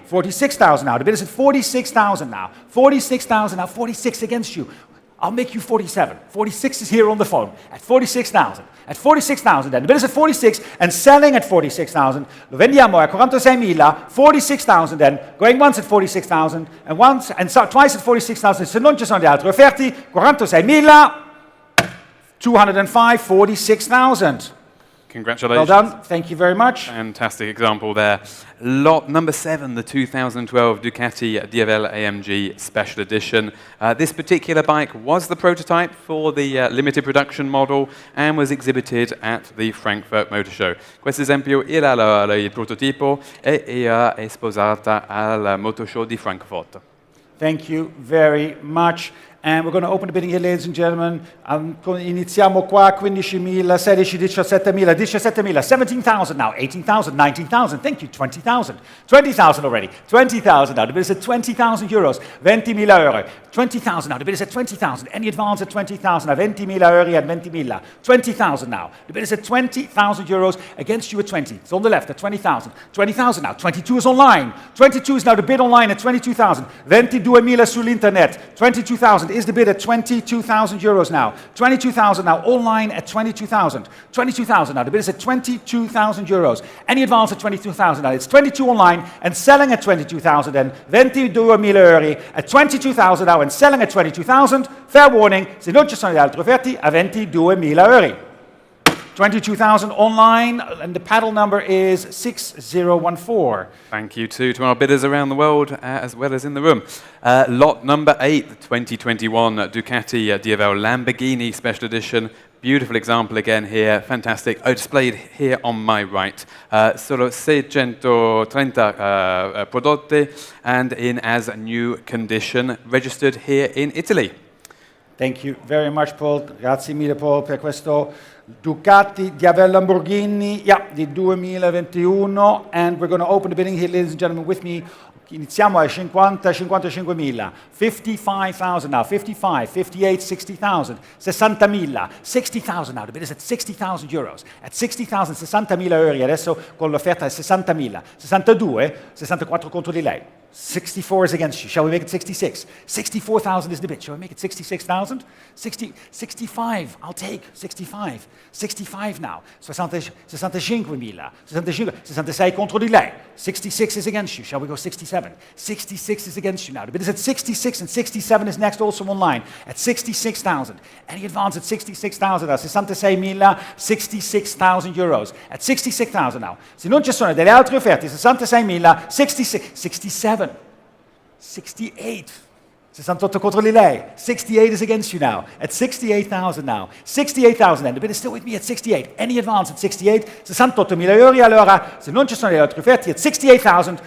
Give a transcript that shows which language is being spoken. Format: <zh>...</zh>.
<en>46,000 now, the bid is at 46,000 now. 46,000 now, 46 against you. I'll make you 47. 46 is here on the phone at 46,000. At 46,000 then. The bid is at 46 and selling at 46,000.</en> <it>Lo vendiamo a 46.000,</it> <en>46,000 then. Going once at 46,000 and once and twice at 46,000.</en> <it>Se non ci sono le altre offerte, 46.000, 205, 46,000.</it> <en>Congratulations. Well done. Thank you very much. Fantastic example there. Lot number 7, the 2012 Ducati DFL AMG Special Edition. This particular bike was the prototype for the limited production model and was exhibited at the Frankfurt Motor Show.</en> <it>Questo esempio era il prototipo e era esposata al Motor Show di Frankfurt.</it> <en>Thank you very much. And we're going to open the bidding here, ladies and gentlemen.</en> <it>Iniziamo qua,</it> <en>15.000, 16, 17.000, 17.000, 17,000 now, 18,000, 19,000, thank you, 20,000, 20,000 already, 20,000 now, the bid is at 20,000 euros, 20.000 euro, 20,000 now, the bid is at 20,000, any advance at 20,000 now, 20.000 euro at 20.000, 20,000 now, the bid is at 20,000 euros, against you at 20, it's on the left at 20,000, 20,000 now, 22 is online, 22 is now the bid online at 22,000, 22.000</en> <it>sull'internet,</it> <en>22,000 is the bid at 22,000 euros now. 22,000 now, online at 22,000. 22,000 now, the bid is at 22,000 euros. Any advance at 22,000 now, it's 22 online and selling at 22,000 and 22.000 euro at 22,000 now and selling at 22,000. Fair warning,</en> <it>se non ci sono le altre offerte, a 22.000 euro.</it> <en>22,000 online, and the paddle number is 6014. Thank you to our bidders around the world, as well as in the room. Lot number 8, the 2021 Ducati DFL Lamborghini Special Edition. Beautiful example again here, fantastic. Displayed here on my right.</en> <it>Solo 630 prodotti</it> <en>and in as new condition, registered here in Italy. Thank you very much, Paul.</en> <it>Grazie mille, Paul, per questo Ducati Diavel Lamborghini, di 2021.</it> <en>And we're going to open the bidding here, ladies and gentlemen, with me.</en> <it>Iniziamo a 55.000,</it> <en>55,000 now, 55, 58, 60,000, 60.000, 60,000 now, the bid is at 60,000 euros, at 60,000, 60.000 euro,</en> <it>adesso con l'offerta è 60.000,</it> <en>62, 64</en> <it>contro di lei,</it> <en>64 is against you, shall we make it 66? 64,000 is the bid, shall we make it 66,000? 65, I'll take 65, 65 now, 65.000,</en> <it>66 contro di lei,</it> <en>66 is against you, shall we go 67? 66 is against you now. The bid is at 66 and 67 is next also online at 66,000. Any advance at 66,000 now? 66.000, 66,000 euros. At 66,000 now.</en> <it>Se non ci sono delle altre offerte, 66.000, 66, 67, 68. 68 contro di lei.</it> <en>68 is against you now. At 68,000 now. 68,000 and the bid is still with me at 68. Any advance at 68? 68.000 euro.</en> <it>Allora, se non ci sono le altre offerte,</it> <en>at 68,000.</en>